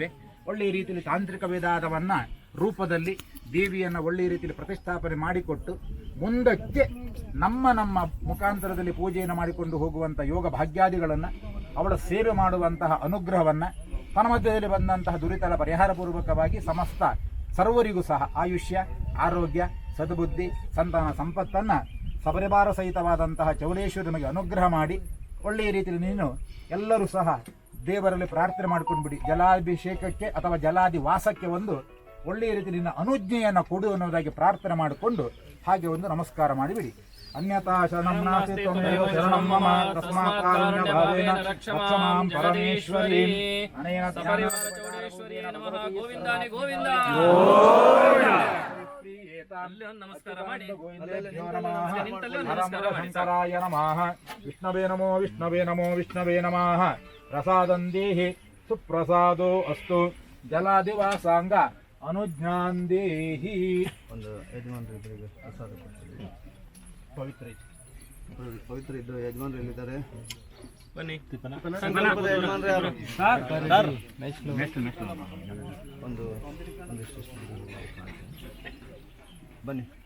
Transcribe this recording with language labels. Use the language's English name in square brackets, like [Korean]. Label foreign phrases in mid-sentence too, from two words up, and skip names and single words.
[Kannada] ಒಳ್ಳೆಯ ರೀತಿಯಲ್ಲಿ ತಾಂತ್ರಿಕ ವೇದಾದವನ್ನು ರೂಪದಲ್ಲಿ ದೇವಿಯನ್ನು ಒಳ್ಳೆಯ ರೀತಿಯಲ್ಲಿ ಪ್ರತಿಷ್ಠಾಪನೆ ಮಾಡಿಕೊಟ್ಟು ಮುಂದಕ್ಕೆ ನಮ್ಮ ಮುಖಾಂತರದಲ್ಲಿ ಪೂಜೆಯನ್ನು ಮಾಡಿಕೊಂಡು ಹೋಗುವಂಥ ಯೋಗ ಭಾಗ್ಯಾದಿಗಳನ್ನು ಅವಳ ಸೇವೆ ಮಾಡುವಂತಹ ಅನುಗ್ರಹವನ್ನು ತನ್ನ ಮಧ್ಯದಲ್ಲಿ ಬಂದಂತಹ ದುರಿತಗಳ ಪರಿಹಾರ ಪೂರ್ವಕವಾಗಿ ಸಮಸ್ತ ಸರ್ವರಿಗೂ ಸಹ ಆಯುಷ್ಯ ಆರೋಗ್ಯ ಸದ್ಬುದ್ಧಿ ಸಂತಾನ ಸಂಪತ್ತನ್ನು ಸಪರಿವಾರ ಸಹಿತವಾದಂತಹ ಚೌಡೇಶ್ವರಿ ನಮಗೆ ಅನುಗ್ರಹ ಮಾಡಿ ಒಳ್ಳೆಯ ರೀತಿಯಲ್ಲಿ ನೀನು ಎಲ್ಲರೂ ಸಹ ದೇವರಲ್ಲಿ ಪ್ರಾರ್ಥನೆ ಮಾಡ್ಕೊಂಡು ಬಿಡಿ. ಜಲಾಭಿಷೇಕಕ್ಕೆ ಅಥವಾ ಜಲಾದಿ ವಾಸಕ್ಕೆ ಒಂದು ಒಳ್ಳೆಯ ರೀತಿ ನಿನ್ನ ಅನುಜ್ಞೆಯನ್ನು ಕೊಡು ಅನ್ನೋದಾಗಿ ಪ್ರಾರ್ಥನೆ ಮಾಡಿಕೊಂಡು ಹಾಗೆ ಒಂದು ನಮಸ್ಕಾರ ಮಾಡಿಬಿಡಿ. [Sanskrit] ಅನ್ಯತಾ ಶರಣಂ ನಾಸ್ತಿ ತ್ವಮೇವ ಶರಣಂ ಮಮ ತಸ್ಮಾತ್ ಕಾರುಣ್ಯ ಭಾವೇನ ರಕ್ಷ ಮಾಂ ಪರಮೇಶ್ವರಿ. ಅನೇನ ಚೌಡೇಶ್ವರಿ ನಮಃ. ಗೋವಿಂದಾನಿ ಗೋವಿಂದ. [Kannada] ನಮಸ್ಕಾರ ಮಾಡಿ. [Sanskrit] ಶಂಕರಾಯ ನಮಃ. ವಿಷ್ಣವೇ ನಮೋ ವಿಷ್ಣವೇ ನಮೋ ವಿಷ್ಣವೇ ನಮಃ. ಪ್ರಸಾದಂ ದೇಹಿ ಸುಪ್ರಸಾದೋ ಅಸ್ತು. ಜಲಾದಿವಾಸಾಂಗ ಅನುಜ್ಞಾನ್ ದೇಹಿ. [Kannada] ಒಂದು ಯಜಮಾನರು ಪ್ರಸಾದ ಪವಿತ್ರ ಇದ್ದು ಯಜಮಾನರು ಎಲ್ಲಿದ್ದಾರೆ? ಬನ್ನಿ. ಬನ್ನಿ.